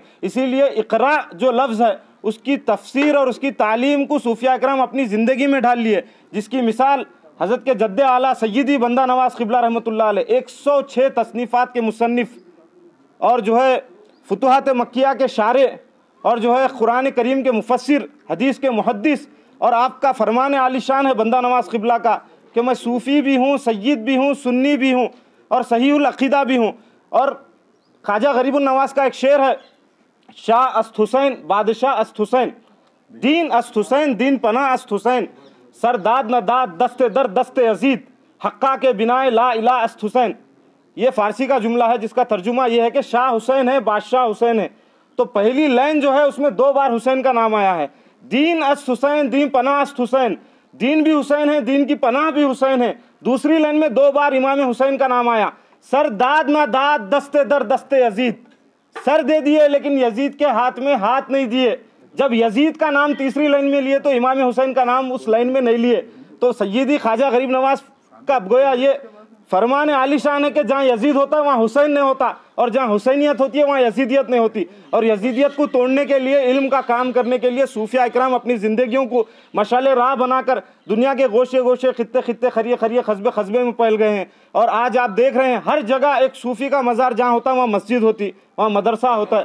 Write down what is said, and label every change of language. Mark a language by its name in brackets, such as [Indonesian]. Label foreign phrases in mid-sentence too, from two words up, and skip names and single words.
[Urdu] اسی لیے اقرا جو لفظ ہے، اس کی تفسیر اور اس کی تعلیم کو صوفیاء اکرام اپنی زندگی میں ڈال لیے، جس کی مثال حضرت کے جد اعلیٰ سیدی بندہ نواز قبلہ [Arabic] رحمۃ اللہ علیہ [Urdu] 106 تصنیفات کے مصنف، اور جو ہے فتوحات مکیہ کے شارع، اور جو ہے قرآن کریم کے مفسر، حدیث کے محدث. اور آپ کا فرمان عالی شان ہے بندہ نواز قبلہ کا کہ میں صوفی بھی ہوں، سید بھی ہوں، سنی بھی ہوں، اور صحیح العقیدہ بھی ہوں. اور خواجہ غریب النواز کا ایک شعر ہے، [Persian] شاہ است حسین بادشاہ است حسین، دین است حسین دین پناہ است حسین، سر داد نہ داد دست در دست یزید، حقہ کے بنائے لا الہ است حسین. [Urdu] یہ فارسی کا جملہ ہے جس کا ترجمہ یہ ہے کہ شاہ حسین ہے، بادشاہ حسین ہے. تو پہلی لائن جو ہے اس میں 2 بار حسین کا نام آیا ہے، [Persian] دین است حسین دین پناہ است حسین، [Urdu] دین بھی حسین ہے، دین کی پناہ بھی حسین ہے. دوسری لائن میں 2 بار امام حسین کا نام آیا، [Persian] سر داد نہ داد دست در دست یزید، [Urdu] سر دے دیے لیکن یزید کے ہاتھ میں ہاتھ نہیں دیے. جب یزید کا نام تیسری لائن میں لیے تو امام حسین کا نام اس لائن میں نہیں لیے. تو سیدی خواجہ غریب نواز کا گویا یہ فرمان عالی شان ہے کہ جہاں یزید ہوتا ہے وہاں حسین نہیں ہوتا، اور جہاں حسینیت ہوتی ہے وہاں یزیدیت نہیں ہوتی. اور یزیدیت کو توڑنے کے لیے، علم کا کام کرنے کے لیے صوفیاء اکرام اپنی زندگیوں کو مشعل راہ بناکر دنیا کے گوشے گوشے، خطے خطے، قریے قریے، قصبے قصبے میں پھیل گئے ہیں. اور آج آپ دیکھ رہے ہیں ہر جگہ ایک صوفی کا مزار جہاں ہوتا ہے وہاں مسجد ہوتی، وہاں مدرسہ ہوتا ہے.